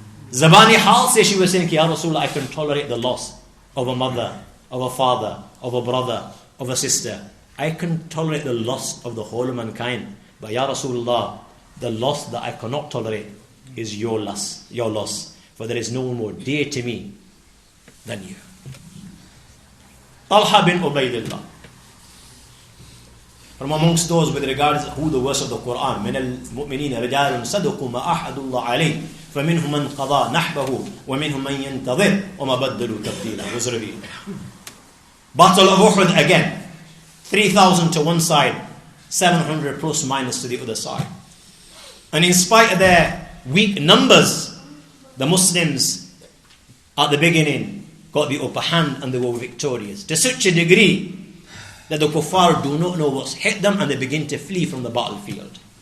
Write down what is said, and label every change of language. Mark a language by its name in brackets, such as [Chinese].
[English] Zabani Hal says, she was saying, Ya Rasulullah, I can tolerate the loss of a mother, of a father, of a brother, of a sister. I can tolerate the loss of the whole of mankind. But Ya Rasulullah, the loss that I cannot tolerate is your loss. For there is no one more dear to me than you. Talha bin Ubaidillah. From amongst those with regards who the verse of the Quran, [Arabic] من المؤمنين رجال صدقوا ما أحد الله عليه فمنهم من قضى نحبه ومنهم من ينتظر وما بدلوا تبديلا, [English] was revealed. Battle of Uhud again, 3,000 to one side, 700 plus minus to the other side. And in spite of their weak numbers, the Muslims at the beginning got the upper hand and they were victorious to such a degree that the kuffar do not know what's hit them and they begin to flee from the battlefield.